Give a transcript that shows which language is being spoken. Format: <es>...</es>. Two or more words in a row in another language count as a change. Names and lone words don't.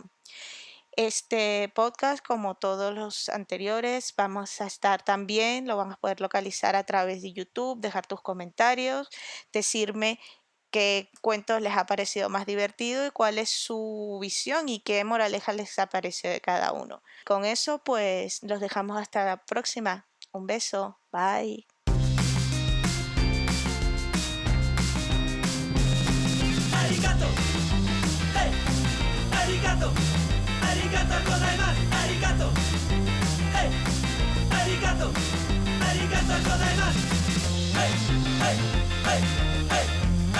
<es>Este podcast, como todos los anteriores, vamos a estar también, lo van a poder localizar a través de YouTube, dejar tus comentarios, decirme qué cuentos les ha parecido más divertido y cuál es su visión y qué moraleja les ha parecido de cada uno. Con eso, pues los dejamos hasta la próxima. Un beso. Bye.</es> <ja>ありがとう、ヘイ、ありがとう、ありがとうございます、ありがとう、ヘイ、ありがとう、ありがとうございます、ヘイ、ヘイ、ヘイ、ヘイ.</ja>